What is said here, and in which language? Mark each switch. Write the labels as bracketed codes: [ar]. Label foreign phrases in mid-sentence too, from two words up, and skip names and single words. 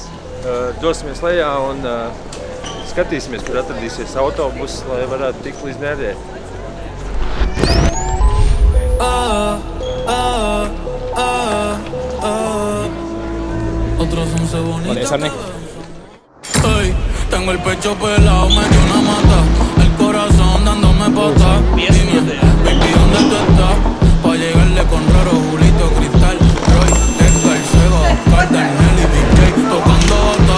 [lv] Dosimies lejā un skatīsimies, kur atradīsies autobus, lai varētu tikt līdz Mērķei. Paldies, Arni. [es] Tengo el pecho pelado, me dio una mata, el corazón dándome patas. Dime, baby, ¿dónde tú estás? Pa' llegarle con Raro, Julito, Cristal, Roy, Edgar, Sego, Cardenal y Big J tocando bata.